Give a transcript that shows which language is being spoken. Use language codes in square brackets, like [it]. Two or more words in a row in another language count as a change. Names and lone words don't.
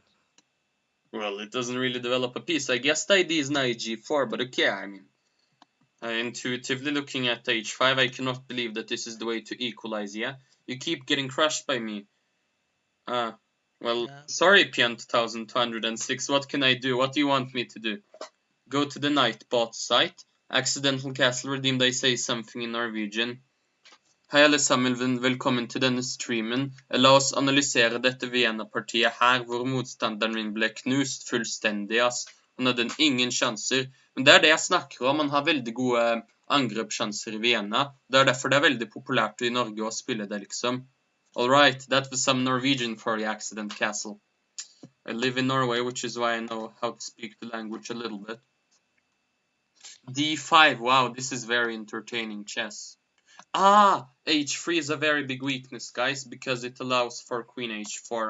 [en] Well, it doesn't really develop a piece. I guess the idea is knight G4, but okay, I mean, intuitively looking at H5, I cannot believe that this is the way to equalize, yeah? You keep getting crushed by me. Well, Yeah. sorry, Pian 2206, what can I do? What do you want me to do? Go to the Nightbot site. Accidental castle redeemed, I say something in Norwegian. [no] Hei alle sammen, velkommen til denne streamen. La oss analysere dette Vienna-partiet her, hvor motstanderen min ble knust fullstendig, ass. Han hadde ingen sjanser. Men det er det jeg snakker om, han har veldig gode angrepssjanser i Vienna. Det er derfor det er veldig populært i Norge å spille det, liksom. [en] Alright, that was some Norwegian for the accident castle. I live in Norway, which is why I know how to speak the language a little bit. D5, wow, this is very entertaining chess. Ah, H3 is a very big weakness, guys, because it allows for Queen H4.